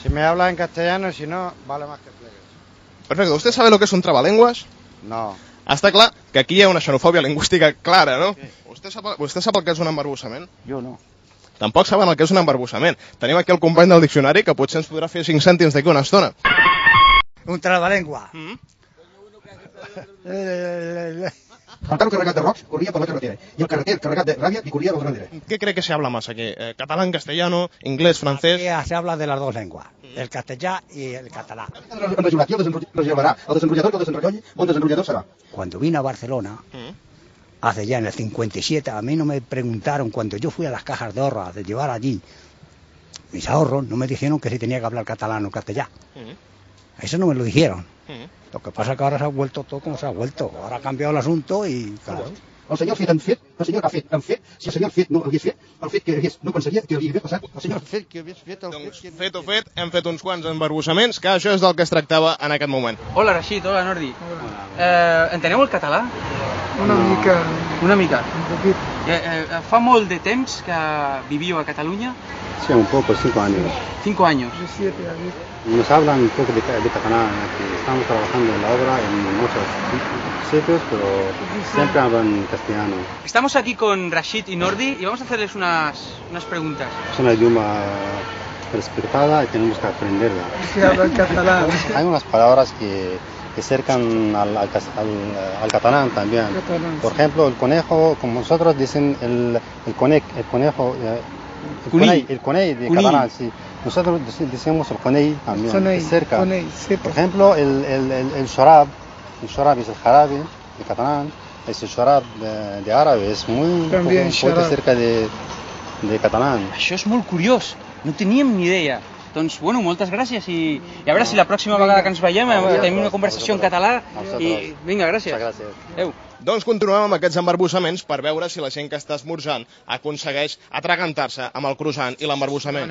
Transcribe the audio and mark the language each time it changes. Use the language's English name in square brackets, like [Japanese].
[Spanish] Si me habla en castellano, si no, vale más que plegues. [Catalan] Perfecte. [Spanish] ¿Usted sabe lo que es un trabalenguas? No. [Catalan] Està clar que aquí hi ha una xenofòbia lingüística clara, no? Sí. Vostè sap el que és un embarbussament? Jo no. Tampoc saben el que és un embarbussament. Tenim aquí el company del diccionari que potser ens podrà fer 5 cèntims d'aquí una estona. [Spanish] Un trabalengua. [Catalan] El carro carregat de rocs corria per la carretera i el carreter carregat de ràbia li corria del darrere. [Spanish] ¿Qué cree que se habla más aquí? ¿Catalán, castellano, inglés, francés? Aquí se habla de las dos lenguas, [Catalan] el castellà i el català. El enrajolat, el desenrotllarà, el desenrotllador que el desenrotlli, bon desenrotllador serà. [Spanish] Cuando vine a Barcelona, hace ya en el 57, a mí no me preguntaron, cuando yo fui a las cajas de ahorro a llevar allí mis ahorros, no me dijeron que si tenía que hablar catalán o castellà. Eso no me lo dijeron. Lo que pasa es que ahora se ha vuelto todo como se ha vuelto. Ahora ha cambiado el asunto y... Claro. [Catalan] El senyor fet en fet, el senyor ha fet en fet, si el senyor fet no hagués fet, el fet que hagués no pensaria que hauria d'haver passat, el senyor fet que hagués fet... Doncs fet o fet, hem fet uns quants embarbussaments, que això és del que es tractava en aquest moment. Hola, Rashid, hola, Nordi. Enteneu el català? Una mica. Una mica? [Spanish] Un poquito. [Catalan] Fa molt de temps que viviu a Catalunya? [Spanish] Sí, un poco, 5 años. 5 años. 17 años. Nos hablan un poco de catalán, que estamos trabajando en la obra en muchos sitios, pero siempre hablan castellano. Estamos aquí con Rashid y Nordi y vamos a hacerles unas preguntas. Es una idioma respetada y tenemos que aprenderla. Se habla en catalán. Hay unas palabras que acercan al catalán también. Por ejemplo, el conejo, como nosotros dicen el conejo, el coney de catalán, sí. Nosotros decimos el coney también, Coney, cerca. Coney, sí, por ejemplo, el shorab es el jarabe de catalán, es el shorab de árabe, es muy poco cerca de catalán. [Catalan] Això és molt curiós, no teníem ni idea. Doncs, bueno, moltes gràcies i a veure si la pròxima vegada que ens veiem tenim una conversació en català i vinga, gràcies. Adéu. Doncs continuem amb aquests embarbussaments per veure si la gent que està esmorzant aconsegueix atragantar-se amb el croissant i l'embarbussament.